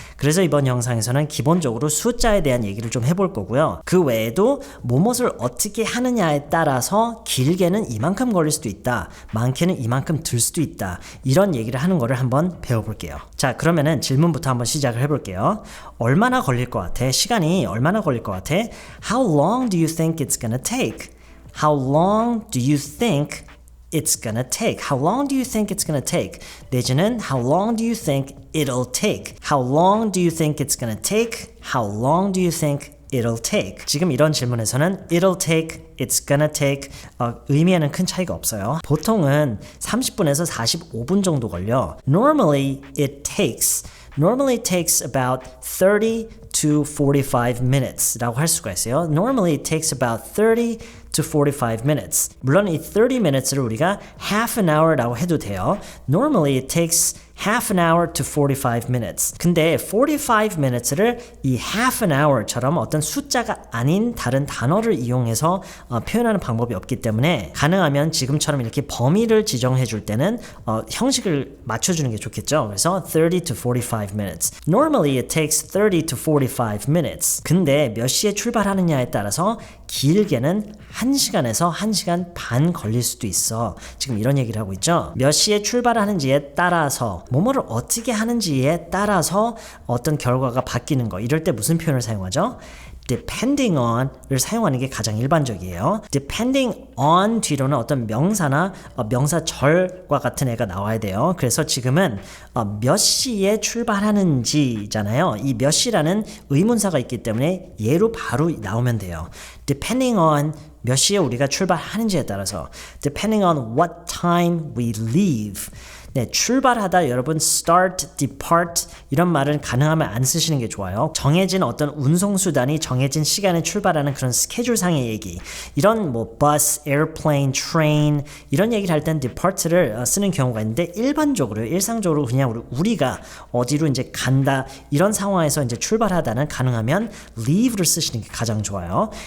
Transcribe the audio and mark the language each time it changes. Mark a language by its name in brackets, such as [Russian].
[Korean] 그래서 이번 영상에서는 기본적으로 숫자에 대한 얘기를 좀 해볼 거고요. 그 외에도 무엇을 어떻게 하느냐에 따라서 길게는 이만큼 걸릴 수도 있다, 많게는 이만큼 들 수도 있다, 이런 얘기를 하는 거를 한번 배워볼게요. 자, 그러면은 질문부터 한번 시작을 해볼게요. 얼마나 걸릴 것 같아? 시간이 얼마나 걸릴 것 같아? [English] How long do you think it's gonna take? How long do you think it's gonna take? How long do you think it's gonna take? [Korean] 내지는 [English] How long do you think it'll take? How long do you think it's gonna take? How long do you think it'll take? [Korean] 지금 이런 질문에서는 [English] it'll take, it's gonna take [Korean] 의미에는 큰 차이가 없어요. 보통은 30분에서 45분 정도 걸려. [English] Normally it takes about 30 to 45 minutes [Korean] 라고 할 수가 있어요. [English] Normally it takes about 30 to 45 minutes. [Korean] 물론 이 [English] 30 minutes [Korean] 를 우리가 [English] half an hour [Korean] 라고 해도 돼요. [English] Normally it takes half an hour to 45 minutes. [Korean] 근데 [English] 45 minutes [Korean] 를 이 [English] half an hour [Korean] 처럼 어떤 숫자가 아닌 다른 단어를 이용해서 표현하는 방법이 없기 때문에 가능하면 지금처럼 이렇게 범위를 지정해 줄 때는 형식을 맞춰주는 게 좋겠죠. 그래서 [English] 30 to 45 minutes. Normally it takes 30 to 45 minutes. [Korean] 근데 몇 시에 출발하느냐에 따라서 길게는 1시간에서 1시간 반 걸릴 수도 있어. 지금 이런 얘기를 하고 있죠. 몇 시에 출발하는지에 따라서 뭐뭐를 어떻게 하는지에 따라서 어떤 결과가 바뀌는 거. 이럴 때 무슨 표현을 사용하죠? depending on을 사용하는 게 가장 일반적이에요. depending on 뒤로는 어떤 명사나 명사절과 같은 애가 나와야 돼요. 그래서 지금은 몇 시에 출발하는지잖아요. 이 몇 시라는 의문사가 있기 때문에 얘로 바로 나오면 돼요. [English] depending on [Korean] 몇 시에 우리가 출발하는지에 따라서 [English] depending on what time we leave. [Korean] 네, 출발하다 여러분 start, depart 이런 말은 가능하면 안 쓰시는 게 좋아요. 정해진 어떤 운송수단이 정해진 시간에 출발하는 그런 스케줄상의 얘기, 이런 뭐 bus, airplane, train 이런 얘기를 할 땐 depart를 쓰는 경우가 있는데 일반적으로 일상적으로 그냥 우리가 어디로 이제 간다 이런 상황에서 이제 출발하다는 가능하면 leave를 쓰시는 게 가장 좋아요.